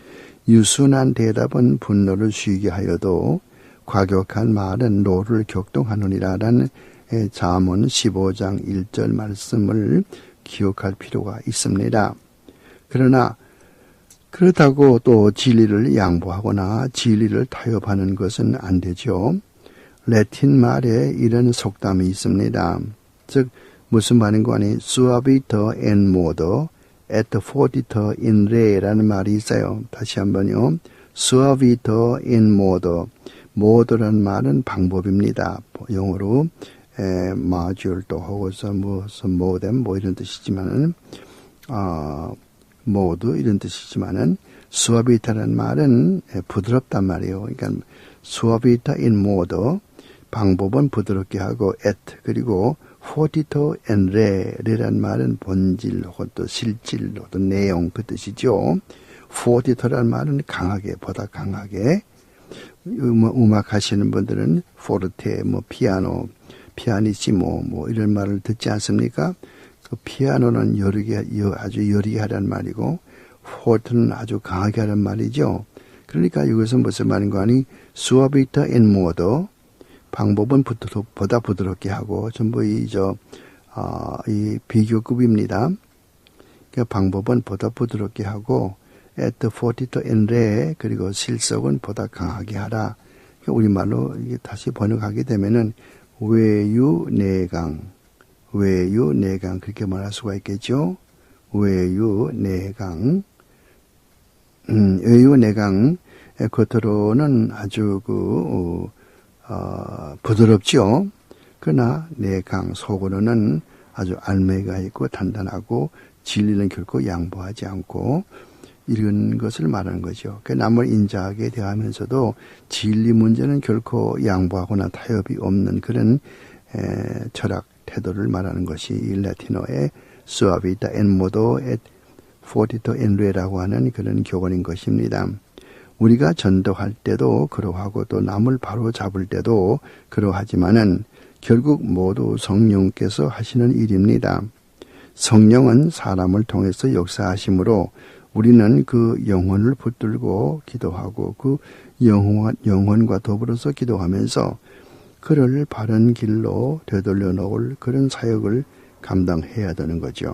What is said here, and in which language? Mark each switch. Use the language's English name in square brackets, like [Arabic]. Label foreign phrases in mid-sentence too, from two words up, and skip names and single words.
[Korean] 유순한 대답은 분노를 쉬게 하여도 과격한 말은 노를 격동하느니라라는 잠언 15장 1절 말씀을 기억할 필요가 있습니다. 그러나 그렇다고 또 진리를 양보하거나 진리를 타협하는 것은 안 되죠. 라틴 말에 이런 속담이 있습니다. 즉 무슨 말인가 하니 [Latin] suaviter en modo et fortiter in re [Korean] 라는 말이 있어요. 다시 한번요. [Latin] suaviter en modo. [Korean] modo라는 말은 방법입니다. 영어로 module도 하고서 무슨 modem 뭐 이런 뜻이지만은 모두 이런 뜻이지만은 suaviter라는 말은 부드럽단 말이에요. 그러니까 [Latin] suaviter in modo [Korean] 방법은 부드럽게 하고 et 그리고 [Latin] fortiter en re [Korean] 라는 말은 본질 혹은 또 실질 혹은 내용 그 뜻이죠. fortiter라는 말은 강하게 보다 강하게 음악 하시는 분들은 포르테 뭐 피아노 피아니시모 뭐 이런 말을 듣지 않습니까? 그 피아노는 아주 여리게 하라는 말이고 포르테는 아주 강하게 하라는 말이죠. 그러니까 이것은 무슨 말인가 하니 [Latin] suaviter en modo [Korean] 방법은 보다 부드럽게 하고 전부 이 비교급입니다. 그러니까 방법은 보다 부드럽게 하고 [Latin] et fortiter en re [Korean] 그리고 실속은 보다 강하게 하라. 그러니까 우리말로 이게 다시 번역하게 되면은 외유내강 그렇게 말할 수가 있겠죠. 외유내강 겉으로는 아주 부드럽죠. 그러나 내강 속으로는 아주 알매가 있고 단단하고 진리는 결코 양보하지 않고 이런 것을 말하는 거죠. 남을 인자하게 대하면서도 진리 문제는 결코 양보하거나 타협이 없는 그런 철학 태도를 말하는 것이 이 라틴어의 [Latin] suaviter en modo et fortiter en re [Korean] 라고 하는 그런 교훈인 것입니다. 우리가 전도할 때도 그러하고 또 남을 바로 잡을 때도 그러하지만은 결국 모두 성령께서 하시는 일입니다. 성령은 사람을 통해서 역사하심으로 우리는 그 영혼을 붙들고 기도하고 그 영혼과 더불어서 기도하면서 그를 바른 길로 되돌려 놓을 그런 사역을 감당해야 되는 거죠.